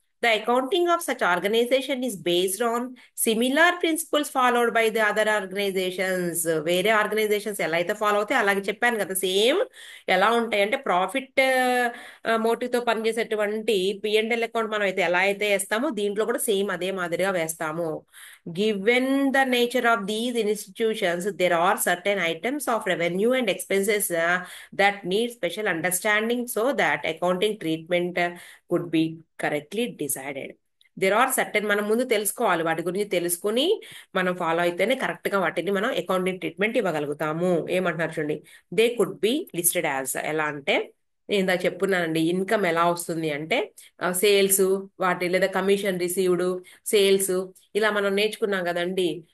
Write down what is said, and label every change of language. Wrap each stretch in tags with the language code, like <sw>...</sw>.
<en>The accounting of such organisation is based on similar principles followed by the other organisations.</en> <te>వేరే organisations ఎలా అయితే follow అవుతాయి అలాగే చెప్పాను కదా, సేమ్. ఎలా ఉంటాయి అంటే ప్రాఫిట్ మోటివ్ తో పనిచేసేటువంటి పిఎండ్ఎల్ అకౌంట్ మనం అయితే ఎలా అయితే వేస్తామో దీంట్లో కూడా సేమ్ అదే మాదిరిగా వేస్తాము.</te> <en>Given the nature of these institutions, there are certain items of revenue and expenses that need special understanding so that accounting treatment could be correctly decided. There are certain,</en> <te>మనం ముందు తెలుసుకోవాలి, వాటి గురించి తెలుసుకుని మనం ఫాలో అయితేనే కరెక్ట్ గా వాటిని మనం అకౌంటింగ్ ట్రీట్మెంట్ ఇవ్వగలుగుతాము. ఏమంటున్నారు చూడండి,</te> <en>they could be listed as,</en> <te>ఎలా అంటే నేను ఇందాక చెప్పున్నానండి, ఇన్కమ్ ఎలా వస్తుంది అంటే సేల్స్, వాటి లేదా కమిషన్ రిసీవ్డ్, సేల్స్, ఇలా మనం నేర్చుకున్నాం కదండి.</te>